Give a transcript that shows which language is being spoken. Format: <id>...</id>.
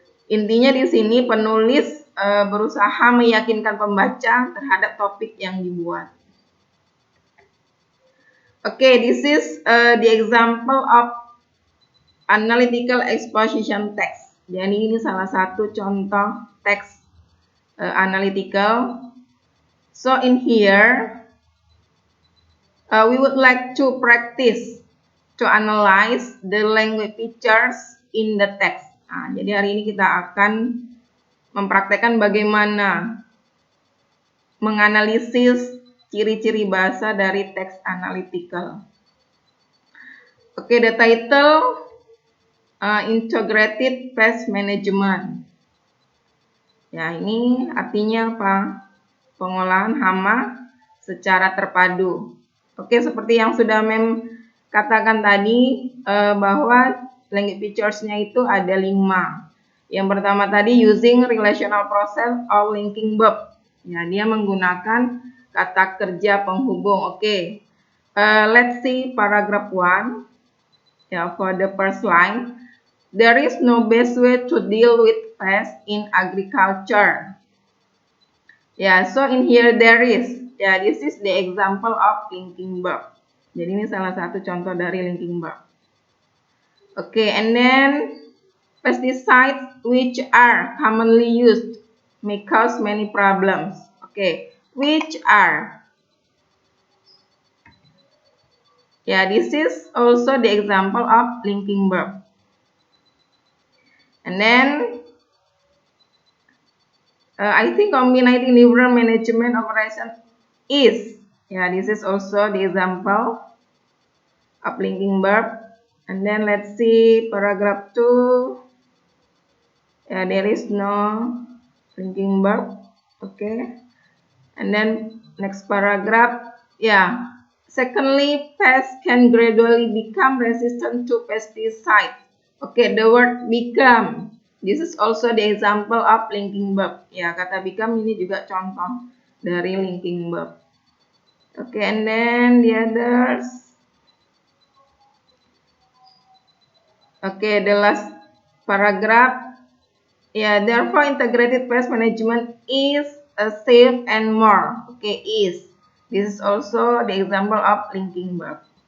<id>Intinya di sini penulis berusaha meyakinkan pembaca terhadap topik yang dibuat.</id> <en>Okay, this is the example of analytical exposition text.</en> <id>Jadi ini salah satu contoh teks analytical.</id> <en>So in here, we would like to practice to analyze the language features in the text.</en> <id>Nah, jadi hari ini kita akan mempraktekkan bagaimana menganalisis ciri-ciri bahasa dari teks analytical.</id> <en>Okay, the title Integrated Pest Management.</en> <id>Ya, ini artinya apa? Pengolahan hama secara terpadu. Oke, seperti yang sudah Mem katakan tadi, bahwa language features-nya itu ada 5. Yang pertama tadi</id> <en>using relational process or linking verb.</en> <id>Ya, dia menggunakan kata kerja penghubung. Oke.</id> <en>Let's see paragraph 1. Ya, for the first line. There is no best way to deal with pests in agriculture. Ya, so in here there is. Ya, this is the example of linking verb.</en> <id>Jadi ini salah satu contoh dari linking verb.</id> <en>Okay, and then pesticides which are commonly used may cause many problems. Okay, which are. Yeah, this is also the example of linking verb. And then I think combinating different management operation is. Yeah, this is also the example of linking verb. And then let's see paragraph 2. Yeah, there is no linking verb. Okay. And then next paragraph. Yeah. Secondly, pests can gradually become resistant to pesticides. Okay, the word become. This is also the example of linking verb.</en> <id>Ya, kata become ini juga contoh dari linking verb.</id> <en>Okay, and then the others. Okay, the last paragraph. Yeah, therefore integrated pest management is a safe and more. Okay, is. This is also the example of linking verb.</en>